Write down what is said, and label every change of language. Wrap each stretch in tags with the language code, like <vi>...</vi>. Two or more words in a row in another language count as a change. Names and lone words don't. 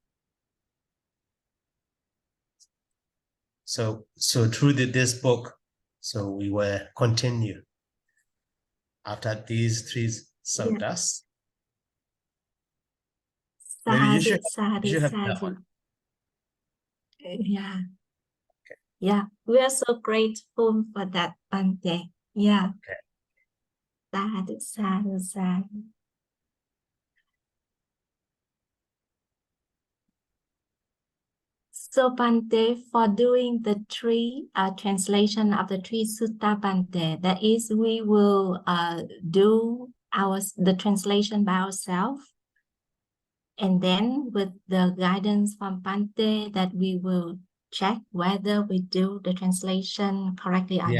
<en>So through this book, so we will continue after these 3 suttas. Maybe you should have that one. Yeah. Yeah, we are so grateful for that, Bante. Yeah. Okay.</en> <pi>Sadhu, sadhu, sadhu.</pi> <en>So Bante, for doing the three translation of the three sutta Bante, that is, we will do the translation by ourselves, and then with the guidance from Bante, that we will check whether we do the translation correctly or</en>